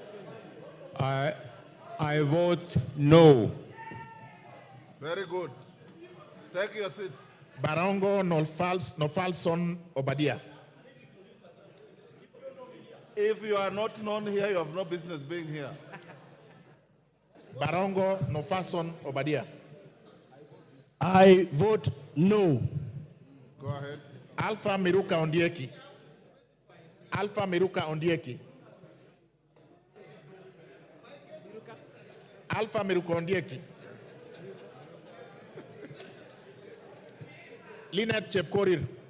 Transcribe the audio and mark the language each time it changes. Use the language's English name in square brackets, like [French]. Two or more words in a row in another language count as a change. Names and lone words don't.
[English] I vote no. Very good. Take your seat. Barongo Nofalson Obadia. If you are not known here, you have no business being here. Barongo Nofalson Obadia. I vote no. Go ahead. Alpha Miruka Ondieki. Alpha Miruka Ondieki. Alpha Miruka Ondieki. Linet Chepkorir.